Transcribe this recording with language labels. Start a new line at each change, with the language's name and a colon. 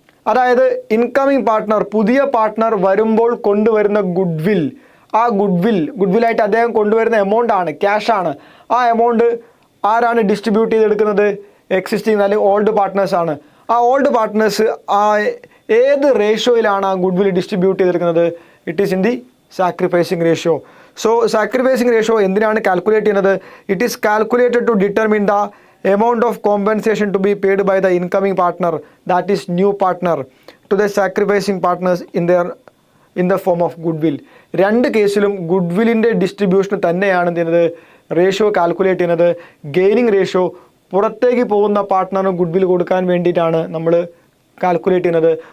Malayalam: അതായത് incoming partner, പുതിയ partner വരുമ്പോൾ കൊണ്ടുവരുന്ന ഗുഡ്വിൽ, ആ ഗുഡ്വില്ലായിട്ട് അദ്ദേഹം കൊണ്ടുവരുന്ന എമൗണ്ട് ആണ്, ക്യാഷാണ്. ആ എമൗണ്ട് ആരാണ് ഡിസ്ട്രിബ്യൂട്ട് ചെയ്തെടുക്കുന്നത്? എക്സിസ്റ്റിംഗ് അല്ലെങ്കിൽ ഓൾഡ് പാർട്ട്നേഴ്സ് ആണ്. ആ ഓൾഡ് പാർട്ട്നേഴ്സ് ഏത് റേഷ്യോയിലാണ് ആ ഗുഡ്വിൽ ഡിസ്ട്രിബ്യൂട്ട് ചെയ്തെടുക്കുന്നത്?
English: It is in the sacrificing ratio. So sacrificing ratio
Malayalam: എന്തിനാണ് കാൽക്കുലേറ്റ് ചെയ്യുന്നത്?
English: It is calculated to determine the amount of compensation to be paid by the incoming partner, that is new partner, to the sacrificing partners in the form of goodwill.
Malayalam: രണ്ട് കേസിലും ഗുഡ്വില്ലിൻ്റെ distribution തന്നെയാണ് ചെയ്യുന്നത് ratio calculate ചെയ്യുന്നത്. Gaining ratio പുറത്തേക്ക് പോകുന്ന പാർട്ട്ണറിന് goodwill കൊടുക്കാൻ വേണ്ടിയിട്ടാണ് നമ്മൾ കാൽക്കുലേറ്റ് ചെയ്യുന്നത്.